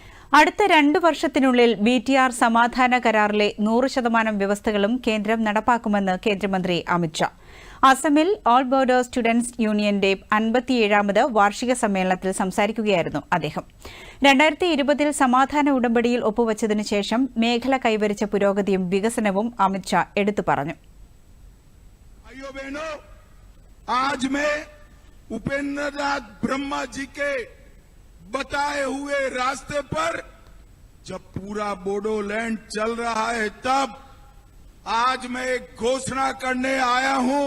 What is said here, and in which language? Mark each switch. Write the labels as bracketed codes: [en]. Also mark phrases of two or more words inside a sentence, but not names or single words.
[ml] അടുത്ത 2 വർഷത്തിനുള്ളിൽ BTR സമാധാന കരാറിലെ 100% വ്യവസ്ഥകളും കേന്ദ്രം നടപ്പാക്കുമെന്ന് കേന്ദ്രമന്ത്രി അമിത് ഷാ. അസമിൽ ഓൾ ബോർഡർ സ്റ്റുഡന്റ്സ് യൂണിയന്റെ 57ാമത് വാർഷിക സമ്മേളനത്തിൽ സംസാരിക്കുകയായിരുന്നു അദ്ദേഹം. 2020-ൽ സമാധാന ഉടമ്പടിയിൽ ഒപ്പുവച്ചതിനു ശേഷം മേഖല കൈവരിച്ച പുരോഗതിയും വികസനവും അമിത് ഷാ എടുത്തു പറഞ്ഞു. [hi] आज मैं उपेंद्रनाथ ब्रह्मा जी के बताए हुए रास्ते पर जब पूरा बोडोलैंड चल रहा है तब आज मैं एक घोषणा करने आया हूं।